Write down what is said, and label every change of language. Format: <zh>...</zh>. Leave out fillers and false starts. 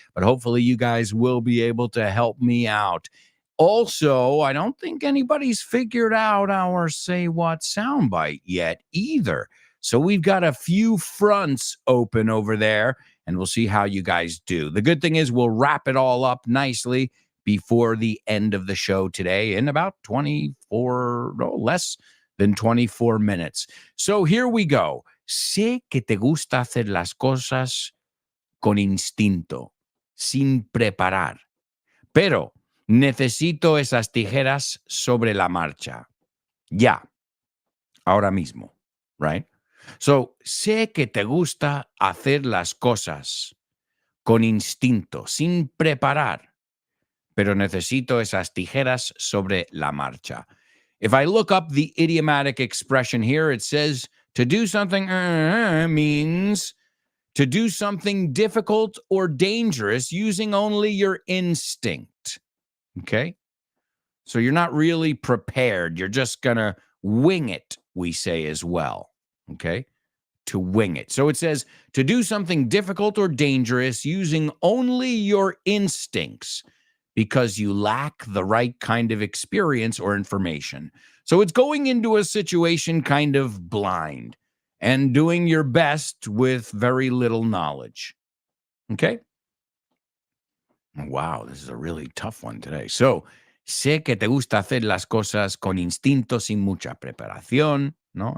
<en>But hopefully you guys will be able to help me out. Also, I don't think anybody's figured out our Say What soundbite yet either. So we've got a few fronts open over there. And we'll see how you guys do. The good thing is we'll wrap it all up nicely before the end of the show today in about less than 24 minutes. So here we go.</en> <es>Sé que te gusta hacer las cosas con instinto, sin preparar. Pero necesito esas tijeras sobre la marcha. Ya. Ahora mismo. Right? So, sé que te gusta hacer las cosas con instinto, sin preparar, pero necesito esas tijeras sobre la marcha.</es> <en>If I look up the idiomatic expression here, it says to do something means to do something difficult or dangerous using only your instinct. Okay? So you're not really prepared. You're just going to Wing it, we say as well. Okay? To wing it. So it says to do something difficult or dangerous using only your instincts because you lack the right kind of experience or information. So it's going into a situation kind of blind and doing your best with very little knowledge. Okay? Wow, this is a really tough one today.</en> <es>So, sé que te gusta hacer las cosas con instinto, sin mucha preparación, ¿no?</es>